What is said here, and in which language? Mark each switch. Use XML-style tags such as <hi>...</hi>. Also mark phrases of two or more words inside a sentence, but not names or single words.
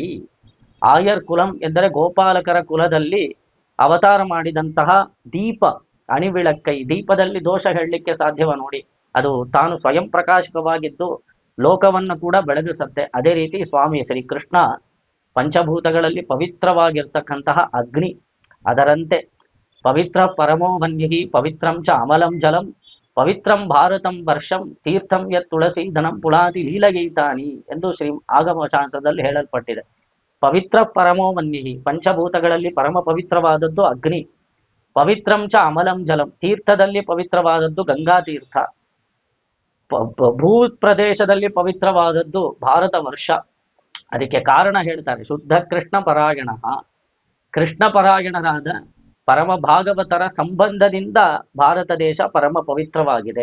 <ta>ஆயர் குலம்</ta> <kn>ಎಂದರೆ ಗೋಪಾಲಕರ ಕುಲದಲ್ಲಿ ಅವತಾರ ಮಾಡಿದಂತಹ ದೀಪ, ಅಣಿವಿಳಕ್ಕೈ. ದೀಪದಲ್ಲಿ ದೋಷ ಹೇಳಲಿಕ್ಕೆ ಸಾಧ್ಯವ ನೋಡಿ? ಅದು ತಾನು ಸ್ವಯಂ ಪ್ರಕಾಶಕವಾಗಿದ್ದು ಲೋಕವನ್ನು ಕೂಡ ಬೆಳಗಿಸುತ್ತೆ. ಅದೇ ರೀತಿ ಸ್ವಾಮಿ ಶ್ರೀಕೃಷ್ಣ ಪಂಚಭೂತಗಳಲ್ಲಿ ಪವಿತ್ರವಾಗಿರ್ತಕ್ಕಂತಹ ಅಗ್ನಿ.</kn> <sa>ಅದರಂತೆ ಪವಿತ್ರ ಪರಮೋ ವನ್ಯಹಿ ಪವಿತ್ರಂ ಚ ಅಮಲಂ ಜಲಂ ಪವಿತ್ರಂ ಭಾರತಂ ವರ್ಷಂ ತೀರ್ಥಂ ಯತ್ ತುಳಸೀಧನಂ ಪುಳಾತಿ ಲೀಲಗೀತಾನಿ</sa> <kn>ಎಂದು ಶ್ರೀ ಆಗಮ ಶಾಸ್ತ್ರದಲ್ಲಿ ಹೇಳಲ್ಪಟ್ಟಿದೆ.</kn> <sa>ಪವಿತ್ರ ಪರಮೋ ವನ್ಯಹಿ,</sa> <kn>ಪಂಚಭೂತಗಳಲ್ಲಿ ಪರಮ ಪವಿತ್ರವಾದದ್ದು ಅಗ್ನಿ.</kn> <sa>ಪವಿತ್ರಂ ಚ ಅಮಲಂ ಜಲಂ,</sa> <kn>ತೀರ್ಥದಲ್ಲಿ ಪವಿತ್ರವಾದದ್ದು ಗಂಗಾ ತೀರ್ಥ. ಭೂ ಪ್ರದೇಶದಲ್ಲಿ ಪವಿತ್ರವಾದದ್ದು ಭಾರತ ವರ್ಷ. ಅದಕ್ಕೆ ಕಾರಣ ಹೇಳ್ತಾರೆ, ಶುದ್ಧ ಕೃಷ್ಣ ಪರಾಯಣ. ಕೃಷ್ಣ ಪರಾಯಣರಾದ ಪರಮ ಭಾಗವತರ ಸಂಬಂಧದಿಂದ ಭಾರತ ದೇಶ ಪರಮ ಪವಿತ್ರವಾಗಿದೆ.</kn>